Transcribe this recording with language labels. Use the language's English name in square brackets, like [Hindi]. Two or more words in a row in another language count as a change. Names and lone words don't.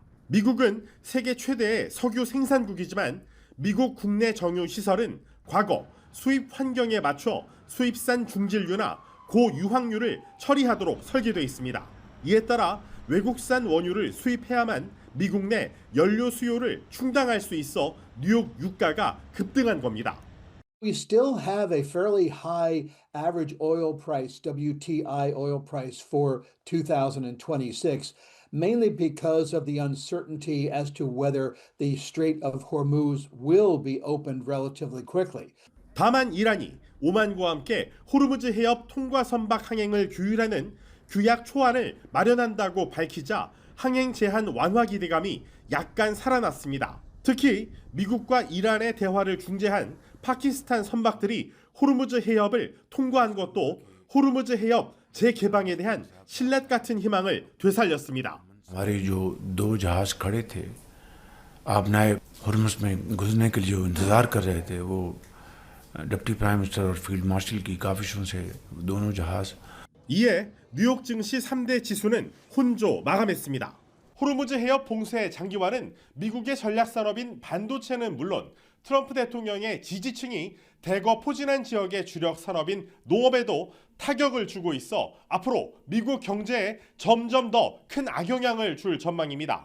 [Korean] 미국은 세계 최대의 석유 생산국이지만 미국 국내 정유 시설은 과거 수입 환경에 맞춰 수입산 중질유나 고유황유를 처리하도록 설계되어 있습니다. 이에 따라 외국산 원유를 수입해야만 미국 내 연료 수요를 충당할 수 있어 뉴욕 유가가 급등한 겁니다. [English] We still have a fairly high average oil price, WTI oil price for 2026. Mainly because of the uncertainty as to whether the Strait of Hormuz will be opened relatively quickly. [Korean] 다만 이란이 오만과 함께 호르무즈 해협 통과 선박 항행을 규율하는 규약 초안을 마련한다고 밝히자 항행 제한 완화 기대감이 약간 살아났습니다. 특히 미국과 이란의 대화를 중재한 파키스탄 선박들이 호르무즈 해협을 통과한 것도 호르무즈 해협 재개방에 대한 신뢰 같은 희망을 되살렸습니다. [Urdu] ہمارے جو دو جہاز کھڑے تھے آبنائے ہرمز میں گھسنے کے لیے جو انتظار کر رہے تھے وہ [English] deputy prime minister [Urdu] اور [English] field marshal [Urdu] کی کاوشوں سے دونوں جہاز [Korean] 이에 뉴욕 증시 3대 지수는 혼조 마감했습니다. 호르무즈 해협 봉쇄 장기화는 미국의 전략 산업인 반도체는 물론 트럼프 대통령의 지지층이 대거 포진한 지역의 주력 산업인 농업에도 타격을 주고 있어 앞으로 미국 경제에 점점 더 큰 악영향을 줄 전망입니다.